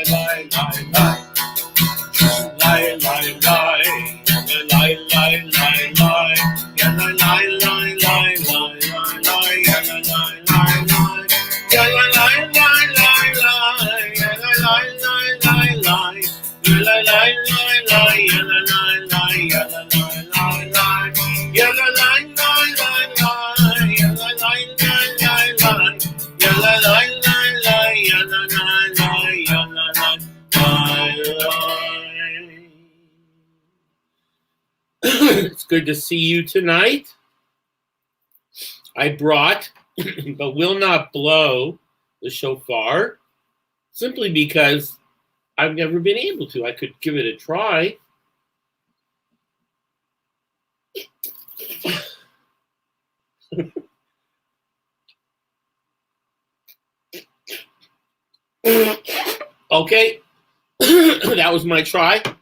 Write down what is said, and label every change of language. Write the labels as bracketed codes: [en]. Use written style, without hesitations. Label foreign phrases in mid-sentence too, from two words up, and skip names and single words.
[en] lai lai lai lai lai lai Yalla lai lai lai lai Yalla lai lai lai lai lai Yalla lai lai lai Yalla lai lai lai lai Yalla lai lai la la la la ya la la la ya la la la la ya la la la la ya la la la la ya la la la la ya la la la ya la la la. It's good to see you tonight. I brought but will not blow the shofar simply because I've never been able to. I could give it a try. Okay, that was my try.